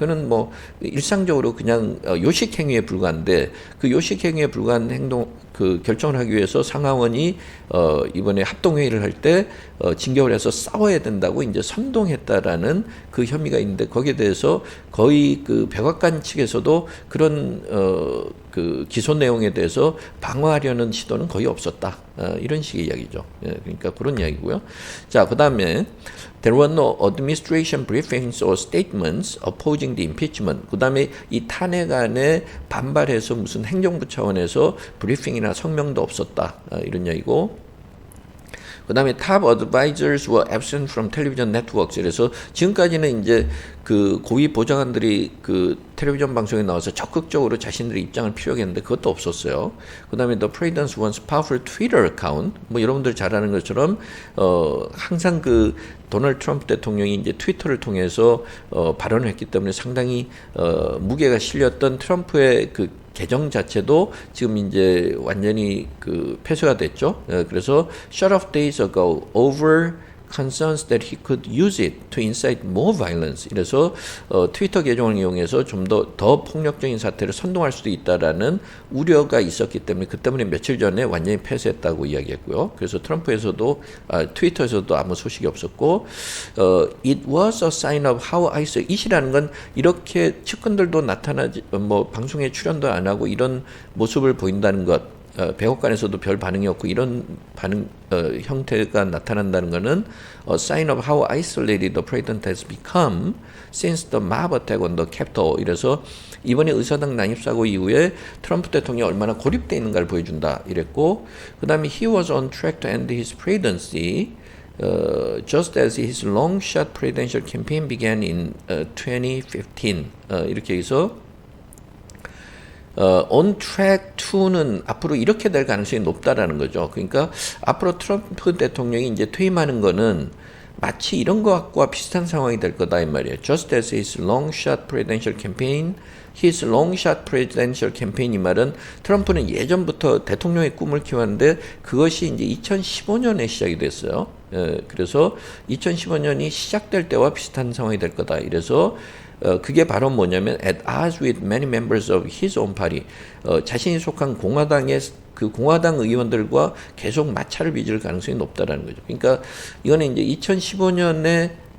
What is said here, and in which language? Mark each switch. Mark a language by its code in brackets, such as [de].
[ko] 그는 뭐 일상적으로 그냥 요식 행위에 불과한데 그 요식 행위에 불과한 결정을 하기 위해서 상하원이 이번에 합동 회의를 할 때 진격을 해서 싸워야 된다고 이제 선동했다라는 그 혐의가 있는데 거기에 대해서 거의 백악관 측에서도 그런 기소 내용에 대해서 방어하려는 시도는 거의 없었다. 이런 식의 이야기죠. 그러니까 그런 이야기고요. 자, 그다음에 [en] there were no administration briefings or statements opposing the impeachment. [ko] 그다음에 이 탄핵안에 반발해서 무슨 행정부 차원에서 브리핑이나 성명도 없었다. 이런 이야기고. 그 다음에 [en] top advisors were absent from television networks. [ko] 그래서 지금까지는 이제 고위 보좌관들이 텔레비전 방송에 나와서 적극적으로 자신들의 입장을 피력했는데 그것도 없었어요. 그 다음에 [en] the president's once powerful Twitter account. [ko] 뭐 여러분들 잘 아는 것처럼 항상 도널드 트럼프 대통령이 이제 트위터를 통해서 발언을 했기 때문에 상당히 무게가 실렸던 트럼프의 계정 자체도 지금 이제 완전히 폐쇄가 됐죠. 그래서 [en] shut off days ago over concerns that he could use it to incite more violence. [ko] 이래서 트위터 계정을 이용해서 좀 더 폭력적인 사태를 선동할 수도 있다라는 우려가 있었기 때문에 그 때문에 며칠 전에 완전히 폐쇄했다고 이야기했고요. 그래서 트위터에서도 아무 소식이 없었고 [en] it was a sign of how isolate [ko] 이라는 건 이렇게 측근들도 나타나지 방송에 출연도 안 하고 이런 모습을 보인다는 것. 백악관에서도 별 반응이 없고 이런 형태가 나타난다는 것은 [en] a sign of how isolated the president has become since the mob attack on the Capitol. [ko] 이래서 이번에 의사당 난입사고 이후에 트럼프 대통령이 얼마나 고립되어 있는가를 보여준다 이랬고 그 다음에 [en] he was on track to end his presidency just as his long-shot presidential campaign began in 2015. [ko] 이렇게 해서 on track to는 앞으로 이렇게 될 가능성이 높다라는 거죠. 그러니까 앞으로 트럼프 대통령이 이제 퇴임하는 거는 마치 이런 것과 비슷한 상황이 될 거다 이 말이에요. [en] Just as his long-shot presidential campaign, [ko] his long-shot presidential campaign 이 말은 트럼프는 예전부터 대통령의 꿈을 키웠는데 그것이 이제 2015년에 시작이 됐어요. 그래서 2015년이 시작될 때와 비슷한 상황이 될 거다. 이래서 그게 바로 뭐냐면 [en] at odds with many members of his own party. [ko] 자신이 속한 공화당의 공화당 의원들과 계속 마찰을 빚을 가능성이 높다라는 거죠. 그러니까 이거는 이제 2015년에